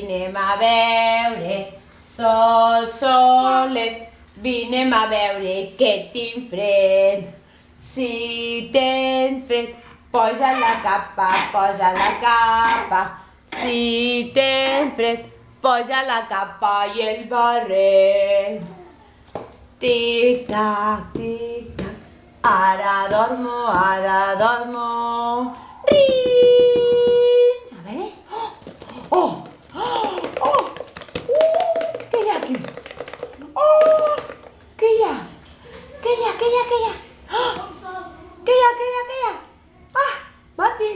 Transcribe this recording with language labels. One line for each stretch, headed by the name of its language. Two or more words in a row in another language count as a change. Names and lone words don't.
Catalan: Sol solet, vinem a veure què tinc fred. Si tens fred, posa la capa. Si tens fred, posa la capa i el barret. Tic-tac, tic-tac, ara dormo. Rin! A veure. Oh! Què hi ha aquí? Oh! Què hi ha? Què hi ha? Ah! Martín!